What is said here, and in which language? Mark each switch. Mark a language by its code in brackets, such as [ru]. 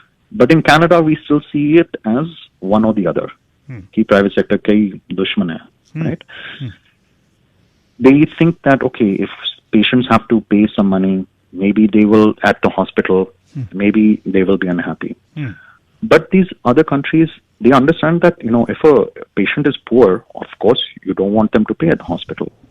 [en] But in Canada, we still see it as one or the other. [hi] कि private sector कई दुश्मन है, right? [en] They think that, okay, if patients have to pay some money, maybe they will, at the hospital, maybe they will be unhappy. But these other countries, they understand that, if a patient is poor, of course, you don't want them to pay at the hospital.